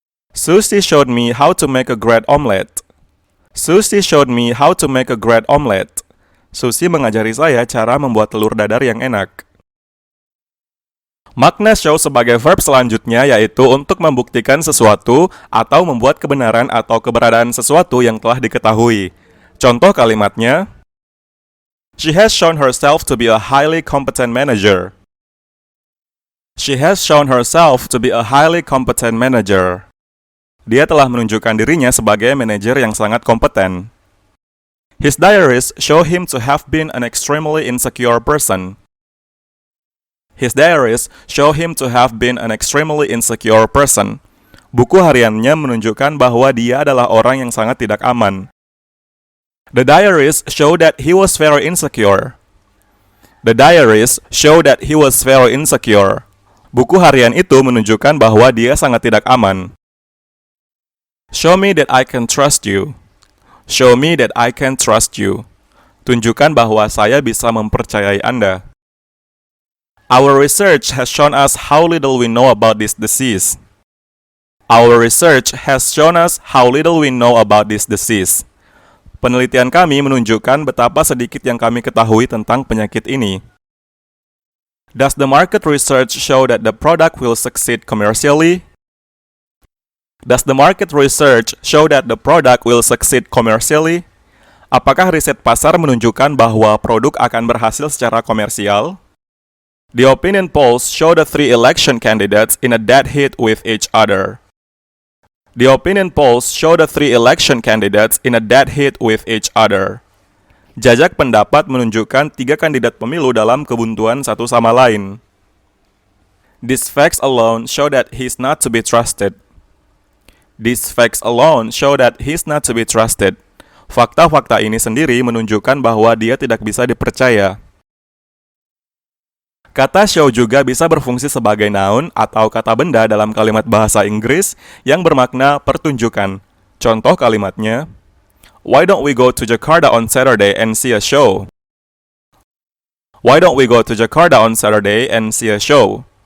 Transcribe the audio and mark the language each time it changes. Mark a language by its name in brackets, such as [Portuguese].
[English] Susie showed me how to make a great omelette. Susie showed me how to make a great omelette. [Indonesian] Susie mengajari saya cara membuat telur dadar yang enak. Makna show sebagai verb selanjutnya yaitu untuk membuktikan sesuatu atau membuat kebenaran atau keberadaan sesuatu yang telah diketahui. Contoh kalimatnya, [English] She has shown herself to be a highly competent manager. She has shown herself to be a highly competent manager. [Indonesian] Dia telah menunjukkan dirinya sebagai manajer yang sangat kompeten. [English] His diaries show him to have been an extremely insecure person. His diaries show him to have been an extremely insecure person. [Indonesian] Buku hariannya menunjukkan bahwa dia adalah orang yang sangat tidak aman. [English] The diaries show that he was very insecure. The diaries show that he was very insecure. [Indonesian] Buku harian itu menunjukkan bahwa dia sangat tidak aman. [English] Show me that I can trust you. Show me that I can trust you. [Indonesian] Tunjukkan bahwa saya bisa mempercayai Anda. [English] Our research has shown us how little we know about this disease. Our research has shown us how little we know about this disease. [Indonesian] Penelitian kami menunjukkan betapa sedikit yang kami ketahui tentang penyakit ini. [English] Does the market research show that the product will succeed commercially? Does the market research show that the product will succeed commercially? [Indonesian] Apakah riset pasar menunjukkan bahwa produk akan berhasil secara komersial? [English] The opinion polls show the three election candidates in a dead heat with each other. The opinion polls show the three election candidates in a dead heat with each other. [Indonesian] Jajak pendapat menunjukkan tiga kandidat pemilu dalam kebuntuan satu sama lain. [English] These facts alone show that he is not to be trusted. These facts alone show that he is not to be trusted. [Indonesian] Fakta-fakta ini sendiri menunjukkan bahwa dia tidak bisa dipercaya. Kata show juga bisa berfungsi sebagai noun atau kata benda dalam kalimat bahasa Inggris yang bermakna pertunjukan. Contoh kalimatnya, [English] Why don't we go to Jakarta on Saturday and see a show? Why don't we go to Jakarta on Saturday and see a show?